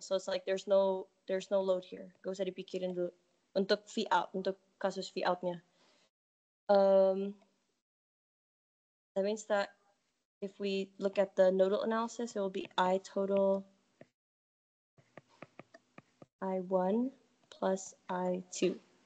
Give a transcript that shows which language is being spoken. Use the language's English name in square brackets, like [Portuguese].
[English] So it's like there's no load here. [Indonesian] Gak usah dipikirin dulu untuk V out, untuk kasus V out-nya. [English] That means that if we look at the nodal analysis, it will be I total I1 plus I2.